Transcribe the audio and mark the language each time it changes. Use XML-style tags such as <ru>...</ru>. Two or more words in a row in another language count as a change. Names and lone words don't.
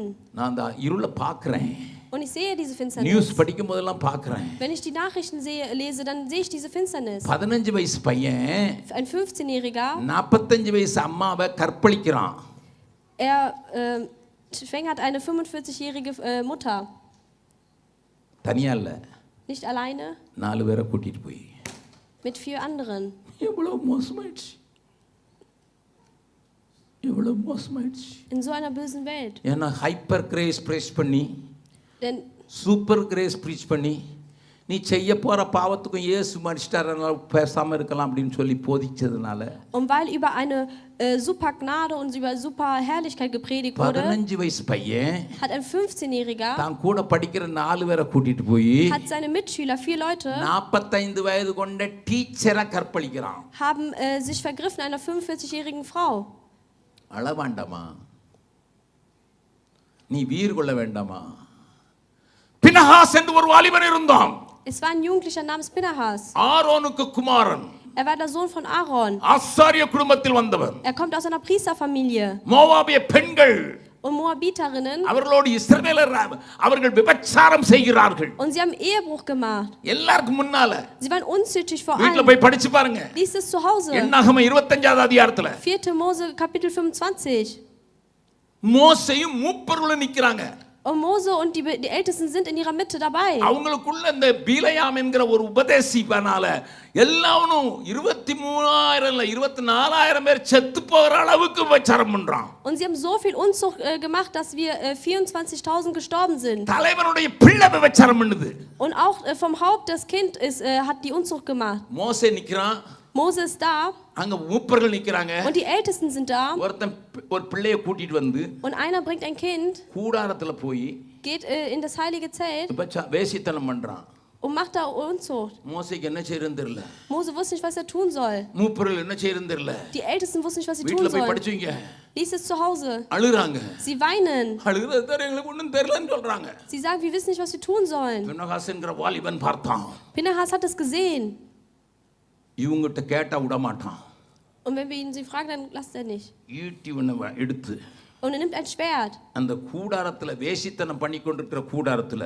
<ta>நான் அந்த இருளை பார்க்கிறேன்.</ta> <de>Und ich sehe diese</de> <ta>நியூஸ்</ta> <de>Finsternis.</de> <ta>படிக்கும் போதெல்லாம் பார்க்கிறேன்.</ta> <de>Wenn ich die Nachrichten lese, dann sehe ich diese Finsternis.</de> <ta>15 வயசு பையன்</ta> <de>Ein 15-Jähriger,</de> <ta>45 வயசு அம்மாவை கற்பழிக்கிறான்.</ta> <de>er schwängert eine 45-jährige Mutter.</de> <ta>தனியா இல்ல,</ta> <de>Nicht alleine,</de> <ta>4 பேரை கூட்டிட்டு போய்.</ta> <de>mit 4 anderen.</de> <ta>எவ்வளவு மோசமாயிடுச்சு, எவ்வளவு மோசமாயிடுச்சு.</ta> <de>In so einer bösen Welt.</de> <ta>ஏன்னா</ta> <en>hyper grace preach</en> <ta>பண்ணி,</ta> <de>Denn</de> <en>super grace preach</en> <ta>பண்ணி, நீ செய்ய போற பாவத்துக்கும் இயேசு மரிச்சிட்டாரனால பேசாம இருக்கலாம் அப்படின்னு சொல்லி போதிச்சதுனால,</ta> <de>und weil über eine super Gnade und über super Herrlichkeit gepredigt wurde,</de> <ta>15 வயசு பையன்</ta> <de>hat ein 15-Jähriger,</de> <ta>தான் கூட படிக்கிற 4 பேரை கூட்டிட்டு போய்</ta> <de>hat seine Mitschüler, 4 Leute,</de> <ta>45 வயது கொண்ட டீச்சரை கற்பழிக்கிறான்.</ta> <de>haben sich vergriffen einer 45-jährigen Frau.</de> <ta>அழ வேண்டாமா? நீ வீர் கொள்ள வேண்டாமா? பினஹாஸ் என்று ஒரு வாலிபன் இருந்தான்.</ta> <de>Es war ein Jugendlicher namens Pinahas.</de> <ta>ஆரோனுக்கு குமாரன்.</ta> <de>Er war der Sohn von Aaron.</de> <ta>ஆசாரிய குடும்பத்தில் வந்தவர்.</ta> <de>Er kommt aus einer Priesterfamilie.</de> <ta>மோவாபிய பெண்கள்</ta> <de>Und Moabiterinnen.</de> <ta>அவர்களோடு இஸ்ரவேலர் அவர்கள் விபச்சாரம் செய்கிறார்கள்.</ta> <de>Und sie haben Ehebruch gemacht.</de> <ta>எல்லாருக்கும் முன்னால.</ta> <de>Sie waren unzüchtig vor</de> <ta>வீட்ல</ta> <de>allem.</de> <ta>போய் படிச்சு பாருங்க.</ta> <de>Lies es zu Hause.</de> <ta>என்னாகமம் 25வது அதிகாரத்துல.</ta> <de>4. Mose Kapitel 25.</de> <ta>மோசேயும் மூப்பர்களும் நிக்கறாங்க.</ta> <de>Und Mose und die Ältesten sind in ihrer Mitte dabei.</de> <ta>அவங்களுக்குள்ள இந்த பீலயாம் என்கிற ஒரு உபதேசிபனால எல்லாரும் 23000 இல்ல 24000 பேர் செத்து போகிற அளவுக்கு விபச்சாரம் பண்றான்.</ta> <de>Und sie haben so viel Unzucht gemacht, dass wir 24.000 gestorben sind.</de> <ta>தலைவனுடைய பிள்ளை விபச்சாரம் பண்ணுது.</ta> <de>Und auch vom Haupt das Kind hat die Unzucht gemacht.</de> <ta>மோசே நிக்கறான்.</ta> <de>Mose ist da.</de> <ta>அங்க மூப்பர்கள் நிக்கறாங்க.</ta> <de>Und die Ältesten sind da.</de> <ta>ஒருத்தன் ஒரு பிள்ளையை கூட்டிட்டு வந்து</ta> <de>Und einer bringt ein Kind.</de> <ta>கூடாரத்துல போய்</ta> <de>Geht in das heilige Zelt.</de> <ta>வேசித்தனம் பண்றான்.</ta> <de>Und macht da Unzucht.</de> <ta>மோசேக்கு என்ன செய்யறதுன்னு தெரியல.</ta> <de>Mose wusste nicht, was er tun soll.</de> <ta>மூப்பர்கள் என்ன செய்யறதுன்னு தெரியல.</ta> <de>Die Ältesten wussten nicht, was sie tun</de> <ta>வீட்ல போய்</ta> <de>sollen.</de> <ta>படிச்சுங்க.</ta> <de>Lies es zu Hause.</de> <ta>அழுறாங்க.</ta> <de>Sie weinen.</de> <ta>அழுகிறது தர எங்களுக்கு ஒண்ணும் தெரியலன்னு சொல்றாங்க.</ta> <de>Sie sagen, wir wissen nicht, was wir tun sollen.</de> <ta>பினகாஸ்ங்கற வாலிபன் பார்த்தான்.</ta> <de>Pinehas hat es gesehen.</de> <ta>இவங்கிட்ட கேட்டா விட மாட்டான்.</ta> <de>Und wenn wir ihn sie fragen, dann lasst er nicht.</de> <ta>ஈட்டி ஒண்ணு எடுத்து</ta> <de>Und er nimmt ein Schwert.</de> <ta>அந்த கூடாரத்துல வேசித்தனம் பண்ணி கொண்டிருக்கிற கூடாரத்துல</ta>